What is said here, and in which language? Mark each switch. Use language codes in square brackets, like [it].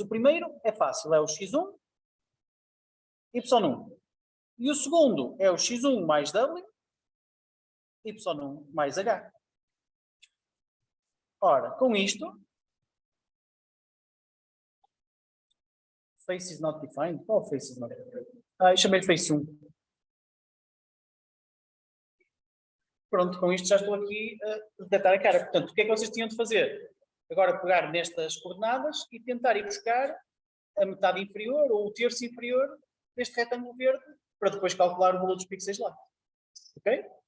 [pt] O primeiro é fácil, é o x1, y1. E o segundo é o x1 mais w, y1 mais h. Ora, com isto, [en] face is not defined. [pt] Qual [en] face is not defined? [pt] Eu chamei de face 1. Pronto, com isto já estou aqui a detectar a cara. Portanto, o que é que vocês tinham de fazer? Agora pegar nestas coordenadas e tentar ir buscar a metade inferior ou o terço inferior deste retângulo verde para depois calcular o valor dos pixels lá. Ok?